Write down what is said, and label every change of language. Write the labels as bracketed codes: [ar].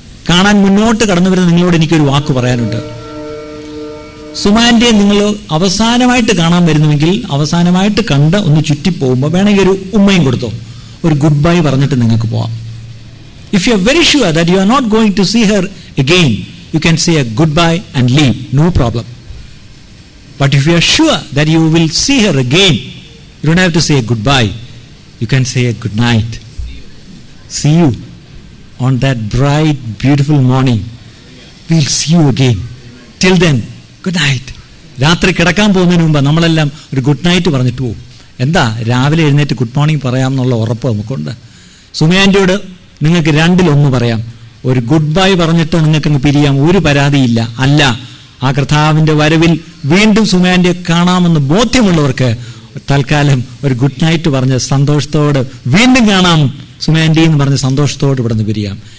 [ml] കാണാൻ മുന്നോട്ട് കടന്നു വരുന്ന നിങ്ങളോട് എനിക്കൊരു വാക്ക് പറയാനുണ്ട്. സുമാൻഡിയെ നിങ്ങൾ അവസാനമായിട്ട് കാണാൻ വരുന്നുവെങ്കിൽ അവസാനമായിട്ട് കണ്ട് ഒന്ന് ചുറ്റിപ്പോകുമ്പോൾ വേണമെങ്കിൽ ഒരു ഉമ്മയും കൊടുത്തോ, ഒരു ഗുഡ് ബൈ പറഞ്ഞിട്ട് നിങ്ങൾക്ക് പോവാം. [en] If you are very sure that you are not going to see her again, you can say a goodbye and leave, no problem. But if you are sure that you will see her again, you don't have to say a goodbye, you can say a good night. See you on that bright beautiful morning. We'll see you again. Till then, good night. [ml] രാത്രി കിടക്കാൻ പോകുന്നതിന് മുമ്പ് നമ്മളെല്ലാം ഒരു good night പറഞ്ഞിട്ട് പോകും. എന്താ, രാവിലെ എഴുന്നേറ്റ് ഗുഡ് മോർണിംഗ് പറയാം എന്നുള്ള ഉറപ്പ് നമുക്കുണ്ട്. സുമയാൻ്റിയോട് നിങ്ങൾക്ക് രണ്ടിലൊന്ന് പറയാം. ഒരു ഗുഡ് ബൈ പറഞ്ഞിട്ട് നിങ്ങൾക്ക് പിരിയാം, ഒരു പരാതിയില്ല. അല്ല, ആ കർത്താവിന്റെ വരവിൽ വീണ്ടും സുമയാന്റിയെ കാണാമെന്ന് ബോധ്യമുള്ളവർക്ക് തൽക്കാലം ഒരു ഗുഡ് നൈറ്റ് പറഞ്ഞ് സന്തോഷത്തോട് വീണ്ടും കാണാം സുമയാന്റി എന്ന് പറഞ്ഞ് സന്തോഷത്തോട് ഇവിടെ നിന്ന് പിരിയാം.